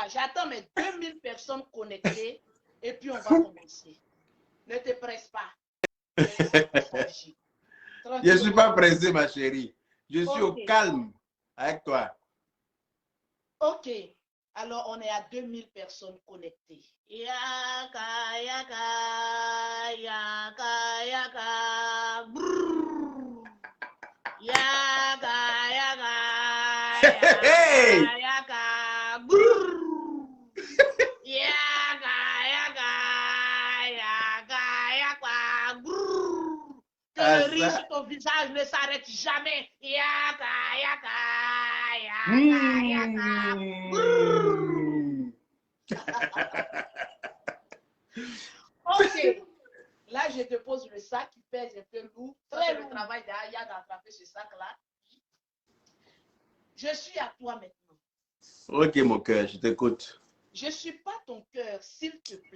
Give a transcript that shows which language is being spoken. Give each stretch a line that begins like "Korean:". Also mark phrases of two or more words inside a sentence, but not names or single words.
French: J'attends mes 2000 personnes connectées et puis on va commencer. Ne te presse pas. Je ne suis pas pressé, ma chérie. Je suis au calme avec toi. Ok. Alors, on est à 2000 personnes connectées. Yaka, yaka, yaka, yaka. Brrr. Yaka, yaka, Hey! yaka, yaka. Brrr. Yaka, yaka, yaka, yaka. Brrr. Que le rire sur ton visage ne s'arrête jamais. Yaka, yaka, yaka, yaka. Brrr. Ok. Là, je te pose le sac qui pèse un peu lourd. Très le travail d'Aya d'attraper ce sac-là. Je suis à toi maintenant. Ok, mon cœur, je t'écoute. Je ne suis pas ton cœur, s'il te plaît.